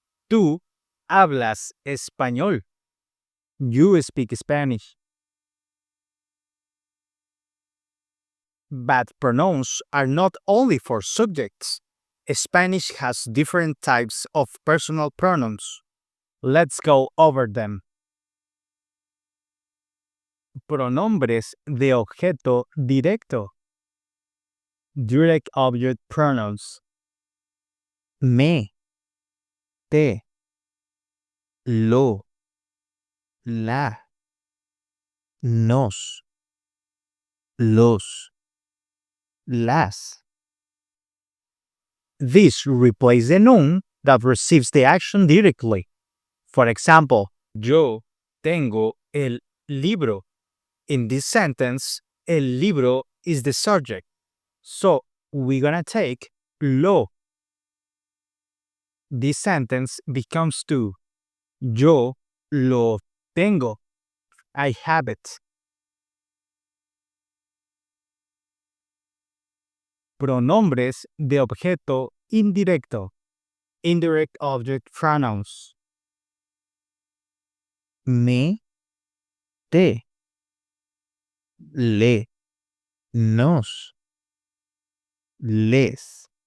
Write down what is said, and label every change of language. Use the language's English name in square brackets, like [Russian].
[Spanish] Tú hablas español. [English] You speak Spanish. But pronouns are not only for subjects. Spanish has different types of personal pronouns. Let's go over them. [Spanish] Pronombres de objeto directo. [English] Direct object pronouns. Me, te, lo, la, nos, los, las. These replace the noun that receives the action directly. For example, [Spanish] yo tengo el libro. [English] In this sentence, el libro is the subject. So we're gonna take lo. This sentence becomes two. [Spanish] Yo lo tengo. [English] I have it. [Spanish] Pronombres de objeto indirecto. [English] Indirect object pronouns. [Spanish] Me, te, le, nos, les.